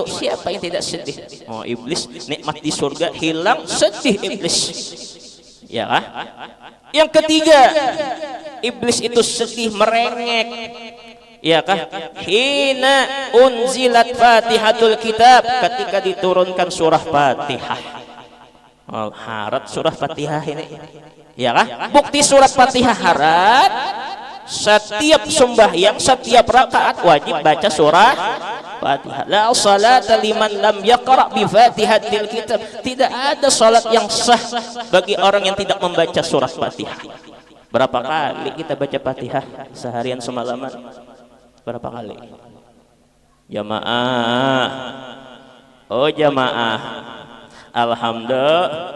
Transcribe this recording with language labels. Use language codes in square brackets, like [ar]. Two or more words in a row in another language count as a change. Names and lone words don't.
[id] Siapa yang tidak sedih? Oh, iblis. Nikmat di surga hilang, sedih iblis. Ya. Yang ketiga, iblis itu sedih, merengek. Ya kah? [ar] حين أنزلت فاتحة الكتاب, [id] ketika diturunkan surah Fatihah. Oh, harat surah Fatihah ini. Ya kah? Bukti surat Fatihah harat. Setiap sembahyang, setiap rakaat wajib baca surah Fatihah. [ar] لا صلاة لمن لم يقرأ بفاتحة الكتاب. [id] Tidak ada salat yang sah bagi orang yang tidak membaca surat Fatihah. Berapa kali kita baca Fatihah seharian semalaman? Berapa kali? Jamaah. Oh jamaah. Alhamdulillah.